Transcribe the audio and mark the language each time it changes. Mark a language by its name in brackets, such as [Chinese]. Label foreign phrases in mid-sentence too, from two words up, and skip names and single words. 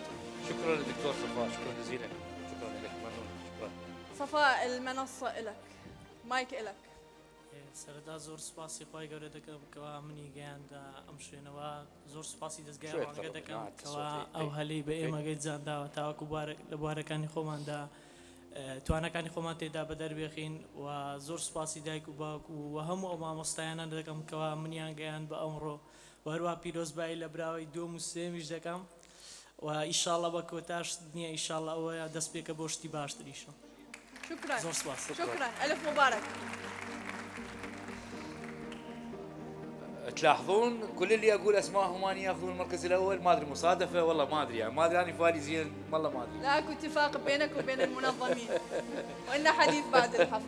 [Arabic] شكرا للدكتور صفاء، شكرا جزيلا. شكرا لك، ممنون. شكرا. صفاء، المنصة إلك، مايك إلك. [Central Kurdish] سەرەتا زۆر سوپاسی خۆی گەورە دەکەم کەوا منی گەیاندا ئەم شوێنەوە. زۆر سوپاسی دەستگای ڕوانگە دەکەم کەوا ئەو هەلەی بە ئێمە گەیجانداوە تاوەکو لە بوارەکانی خۆماندا توانەکانی خۆمان تێدا بەدەربێخین. و زۆر سوپاسی دایک و باوک و هەموو ئەو مامۆستایانە دەکەم کەوا منیان گەیان بە ئەمڕۆ، و هەروە پیرۆزبایی لە براوەی دووەم و سێمیش دەکەم. و ئیشاڵڵا بە کۆتاش دنیا ئیشاڵڵا ئەوەیە دەست پێکە بۆ شتی باشتریشە. [Arabic] شكرا. [Central Kurdish] زۆر سوپاس. [Arabic] شكرا، ألف مبارك. تلاحظون كل اللي اقول اسمائهم اني ياخذون المركز الاول، ما ادري مصادفه والله ما ادري، يعني ما ادري اني فالي زين والله ما ادري. لا اكو اتفاق بينك وبين المنظمين وإن حديث بعد الحفل.